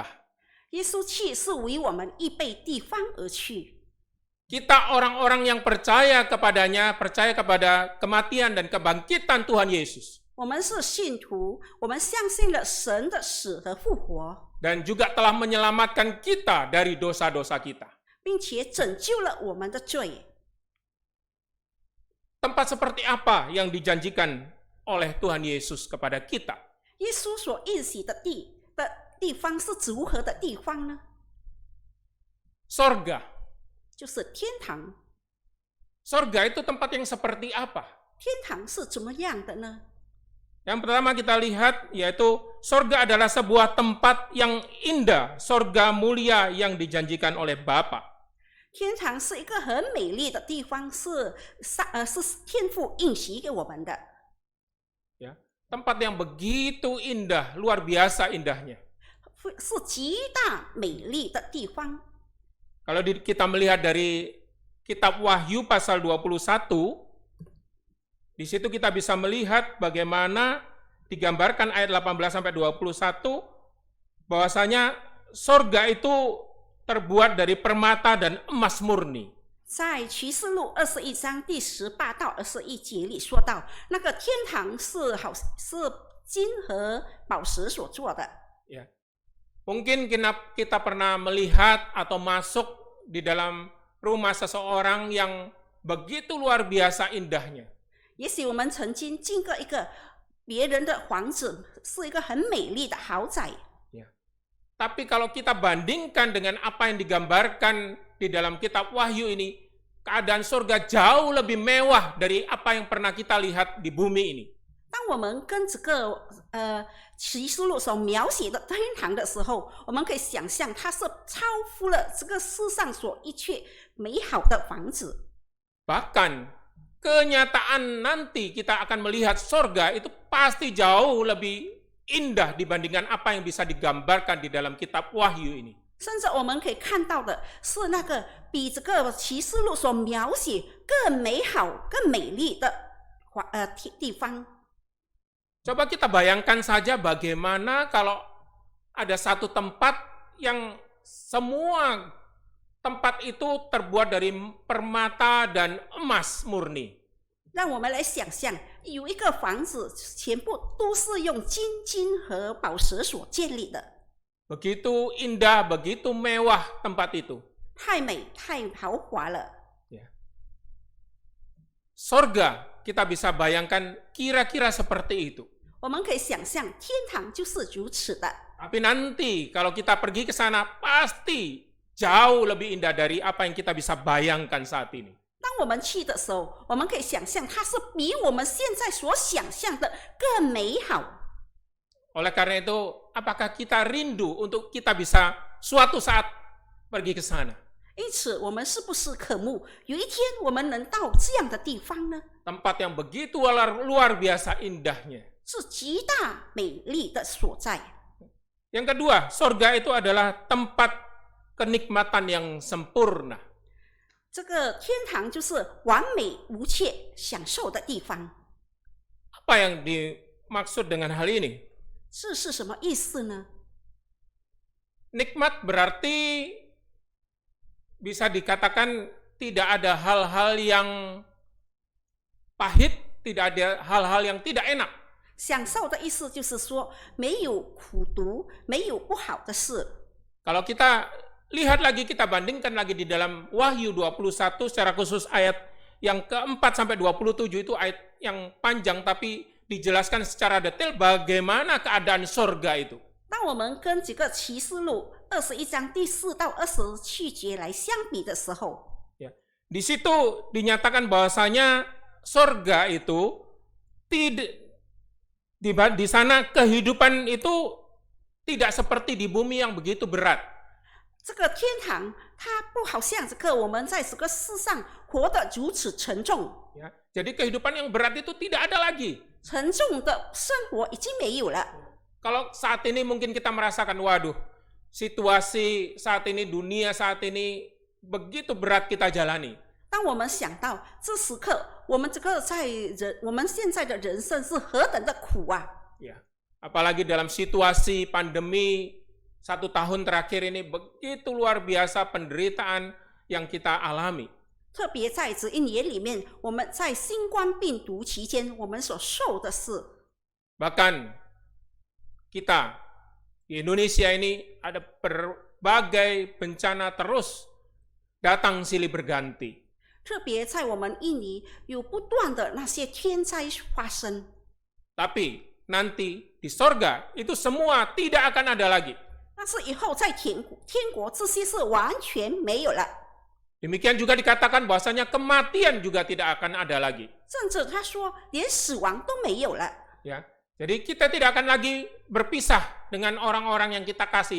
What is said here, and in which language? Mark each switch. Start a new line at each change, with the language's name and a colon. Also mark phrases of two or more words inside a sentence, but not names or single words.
Chinese: 耶稣去是为我们预备地方而去。
Indonesian: Kita orang-orang yang percaya kepadanya, percaya kepada kematian dan kebangkitan Tuhan Yesus.
Chinese: 我们是信徒，我们相信了神的死和复活，
Indonesian: Dan juga telah menyelamatkan kita dari dosa-dosa kita.
Chinese: 并且拯救了我们的罪。
Indonesian: Tempat seperti apa yang dijanjikan oleh Tuhan Yesus kepada kita?
Chinese: 耶稣所应许的地方是如何的地方呢？
Indonesian: Sorga.
Chinese: 就是天堂。
Indonesian: Sorga itu tempat yang seperti apa?
Chinese: 天堂是怎么样的呢？
Indonesian: Yang pertama kita lihat yaitu sorga adalah sebuah tempat yang indah, sorga mulia yang dijanjikan oleh Bapa.
Chinese: 天堂是一个很美丽的地方，是天父应许给我们的。
Indonesian: Ya, tempat yang begitu indah, luar biasa indahnya.
Chinese: 是极大美丽的地方。
Indonesian: Kalau kita melihat dari kitab Wahyu pasal 21, di situ kita bisa melihat bagaimana digambarkan ayat 18 sampai 21 bahwasanya sorga itu terbuat dari permata dan emas murni.
Chinese: 在启示录21章第18到21节里说到，那个天堂是金和宝石所做的。
Indonesian: Ya. Mungkin kita pernah melihat atau masuk di dalam rumah seseorang yang begitu luar biasa indahnya.
Chinese: 也许我们曾经进过一个别人的房子，是一个很美丽的豪宅。
Indonesian: Ya. Tapi kalau kita bandingkan dengan apa yang digambarkan di dalam kitab Wahyu ini, keadaan surga jauh lebih mewah dari apa yang pernah kita lihat di bumi ini.
Chinese: 当我们跟这个启示录所描写的天堂的时候，我们可以想象它是超乎了这个世上所一切美好的房子。
Indonesian: Bahkan kenyataan nanti kita akan melihat sorga itu pasti jauh lebih indah dibandingkan apa yang bisa digambarkan di dalam kitab Wahyu ini.
Chinese: 甚至我们可以看到的是那个比这个启示录所描写更美好、更美丽的地方。
Indonesian: Coba kita bayangkan saja bagaimana kalau ada satu tempat yang semua tempat itu terbuat dari permata dan emas murni.
Chinese: 让我们来想象，有一个房子全部都是用金和宝石所建立的。
Indonesian: Begitu indah, begitu mewah tempat itu.
Chinese: 太美、太豪华了。
Indonesian: Ya. Sorga kita bisa bayangkan kira-kira seperti itu.
Chinese: 我们可以想象，天堂就是如此的。
Indonesian: Tapi nanti kalau kita pergi ke sana pasti jauh lebih indah dari apa yang kita bisa bayangkan saat ini.
Chinese: 当我们去的时候，我们可以想象，它是比我们现在所想象的更美好。
Indonesian: Oleh karena itu, apakah kita rindu untuk kita bisa suatu saat pergi ke sana?
Chinese: 因此，我们是不是渴慕有一天我们能到这样的地方呢？
Indonesian: Tempat yang begitu luar biasa indahnya.
Chinese: 是极大美丽的所在。
Indonesian: Yang kedua, sorga itu adalah tempat kenikmatan yang sempurna.
Chinese: 这个天堂就是完美无缺、享受的地方。
Indonesian: Apa yang dimaksud dengan hal ini?
Chinese: 这是什么意思呢？
Indonesian: Nikmat berarti bisa dikatakan tidak ada hal-hal yang pahit, tidak ada hal-hal yang tidak enak.
Chinese: 享受的意思就是说，没有苦毒，没有不好的事。
Indonesian: Kalau kita lihat lagi, kita bandingkan lagi di dalam Wahyu 21 secara khusus ayat yang keempat sampai 27 itu ayat yang panjang tapi dijelaskan secara detail bagaimana keadaan sorga itu.
Chinese: 当我们跟这个启示录21章第4到27节来相比的时候，
Indonesian: Ya. Di situ dinyatakan bahwasanya sorga itu tidak di sana kehidupan itu tidak seperti di bumi yang begitu berat.
Chinese: 这个天堂它不好像这个我们在这个世上活得如此沉重，
Indonesian: Ya. Jadi kehidupan yang berat itu tidak ada lagi.
Chinese: 沉重的生活已经没有了。
Indonesian: Kalau saat ini mungkin kita merasakan, waduh, situasi saat ini, dunia saat ini begitu berat kita jalani.
Chinese: 当我们想到这时刻，我们现在的人生是何等的苦啊！
Indonesian: Ya. Apalagi dalam situasi pandemi 1 tahun terakhir ini begitu luar biasa penderitaan yang kita alami.
Chinese: 特别在这1年里面，我们在新冠病毒期间，我们所受的是，
Indonesian: Bahkan kita di Indonesia ini ada berbagai bencana terus datang silih berganti.
Chinese: 特别在我们印尼有不断的那些天灾发生。
Indonesian: Tapi nanti di sorga itu semua tidak akan ada lagi.
Chinese: 但是以后在天国这些是完全没有了，
Indonesian: Demikian juga dikatakan bahwasanya kematian juga tidak akan ada lagi.
Chinese: 甚至他说连死亡都没有了。
Indonesian: Ya, jadi kita tidak akan lagi berpisah dengan orang-orang yang kita kasih.